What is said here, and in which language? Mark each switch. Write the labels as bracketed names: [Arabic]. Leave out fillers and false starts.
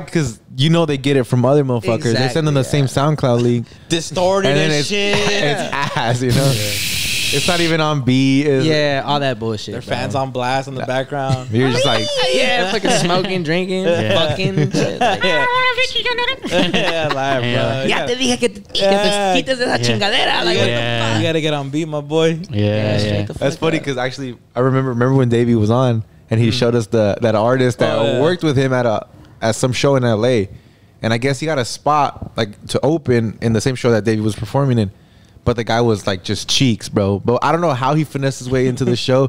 [English] Because you know they get it from other motherfuckers. Exactly, they send them the same SoundCloud link. Distorted and shit. It's ass, you know? It's not even on beat. All that bullshit. Their fans on blast in the background. You're just like, fucking smoking, drinking, fucking shit. Like, [Spanish] Ya te dije que te quites esa chingadera. [English] Like, what the fuck? You gotta get on beat, my boy. Yeah. That's funny because actually, I remember when Davey was on and he showed us that artist that worked with him at some show in LA, and I guess he got a spot like to open in the same show that Davey was performing in. But the guy was like just cheeks, bro. But I don't know how he finessed his way into the show.